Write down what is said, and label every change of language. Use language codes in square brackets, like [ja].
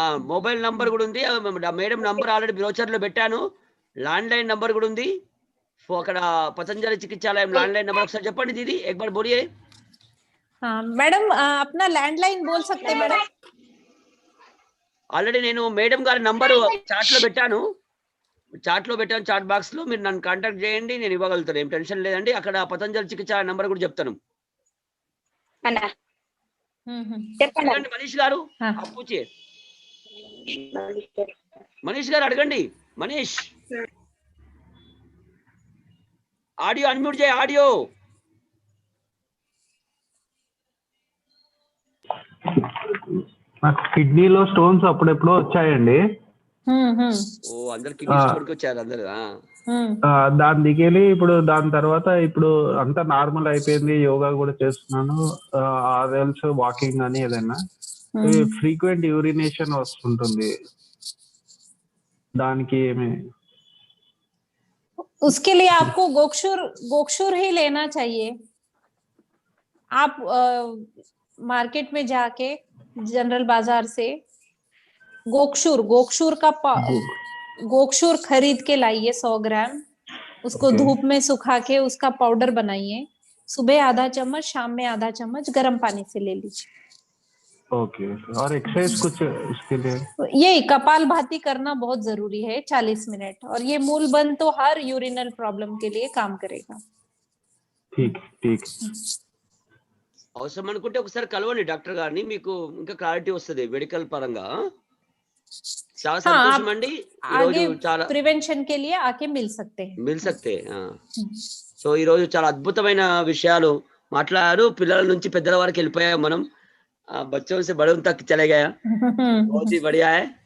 [te] Mobile number కూడా ఉంది, madam number already brochure లో పెట్టాను, ల్యాండ్ లైన్ నంబర్ కూడా ఉంది. అక్కడ పతంజలి చికిత్సాలయం ల్యాండ్ లైన్ నంబర్ ఒకసారి చెప్పండి దీది, [hi] एक बार बोलिए. मैडम अपना लैंडलाइन बोल सकते हैं मैडम? [te] ఆల్రెడీ నేను మేడం గారి నంబర్ చాట్ లో పెట్టాను, చాట్ బాక్స్ లో, మీరు నన్ను కాంటాక్ట్ చేయండి, నేను ఇవ్వగలుగుతాను, ఏం టెన్షన్ లేదండి. అక్కడ పతంజలి చికిత్స నంబర్ కూడా చెప్తాను. చెప్పండి మనీష్ గారు, పూచే మనీష్ గారు అడగండి. మనీష్, ఆడియో అన్మ్యూట్ చేయ, ఆడియో. నాకు కిడ్నీలో స్టోన్స్ అప్పుడెప్పుడో వచ్చాయండి. అందరు కిడ్నీ స్టోన్కి వచ్చారు అందరు. దాని దిగేలి ఇప్పుడు, దాని తర్వాత ఇప్పుడు అంతా నార్మల్ అయిపోయింది, యోగా కూడా చేస్తున్నాను, ఆర్ఎల్స్ వాకింగ్ అని ఏదైనా. ఫ్రీక్వెంట్ యూరినేషన్ వస్తుంటుంది, దానికి ఏమి? [hi] उसके लिए आपको गोक्षूर ही लेना चाहिए. आप मार्केट में जाके जनरल बाजार से गोक्षूर खरीद के लाइए 100 ग्राम. उसको धूप में सुखा के उसका पाउडर बनाइए, सुबह आधा चम्मच, शाम में आधा चम्मच गर्म पानी से ले लीजिए. ओके, और एक्सरसाइज कुछ इसके लिए? ये कपालभाति करना बहुत जरूरी है, 40 मिनट, और ये मूल बंद तो हर यूरिनल प्रॉब्लम के लिए काम करेगा. ठीक. [te] అవసరం అనుకుంటే ఒకసారి కలవండి డాక్టర్ గారిని, మీకు ఇంకా క్లారిటీ వస్తుంది మెడికల్ పరంగా. చాలా సంతోషం అండి, ఈ రోజు చాలా [hi] ప్రివెన్షన్ కే లియే ఆకే మిల్ సక్తే. [te] సో ఈ రోజు చాలా అద్భుతమైన విషయాలు మాట్లాడారు, పిల్లల నుంచి పెద్దల వరకు వెళ్ళిపోయాం మనం, [hi] बच्चों से बड़ों तक चले गया, बहुत ही बढ़िया है.